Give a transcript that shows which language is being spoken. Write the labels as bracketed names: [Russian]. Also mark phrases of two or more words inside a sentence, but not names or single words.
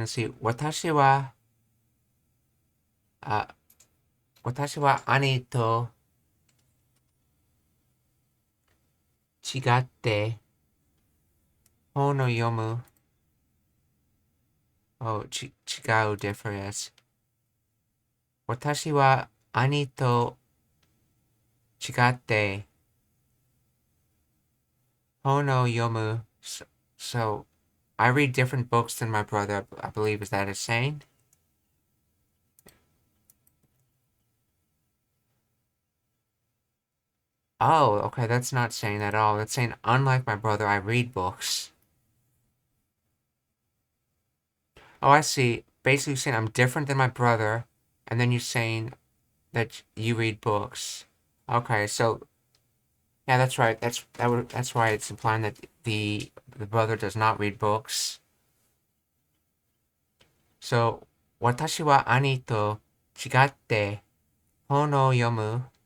[English] Let's see. [Japanese] 私は兄と違って本を読む. [English] Oh, chigau difference. [Japanese] 私は兄と違って本を読む. [English] So I read different books than my brother, I believe. Is that a saying? Oh, okay, that's not saying that at all. That's saying, unlike my brother, I read books. Oh, I see. Basically saying I'm different than my brother, and then you're saying that you read books. Okay, so yeah, that's right. That's why it's implying that the brother does not read books. So, [Japanese] 私は兄と違って本を読む.